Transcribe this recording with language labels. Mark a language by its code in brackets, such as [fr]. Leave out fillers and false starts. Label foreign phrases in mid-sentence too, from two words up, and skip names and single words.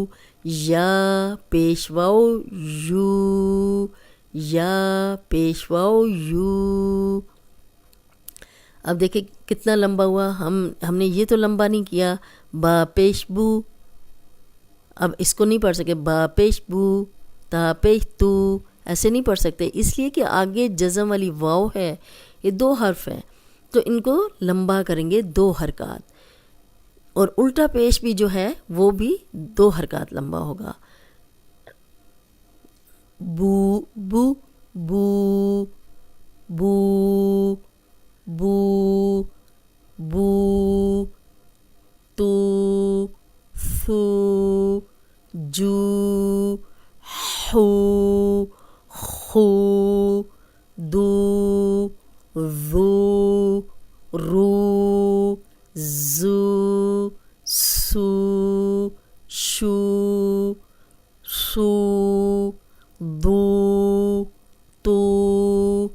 [ur] یا پیش واو یو. یا پیش واو یو. اب دیکھیں کتنا لمبا ہوا. ہم نے یہ تو لمبا نہیں کیا. با پیش بو. اب اس کو نہیں پڑھ سکے. با پیش بو. تا پیش تو. ایسے نہیں پڑھ سکتے اس لیے کہ آگے جزم والی واو ہے، یہ 2 حرف ہیں تو ان کو لمبا کریں گے 2 حرکات. اور الٹا پیش بھی جو ہے وہ بھی 2 حرکات لمبا ہوگا. [ar] بو بو بو بو بو بو. تو ثو. جو. حو. خو. دو. ذو. رو. زو. سو. شو. سو. دو. تو.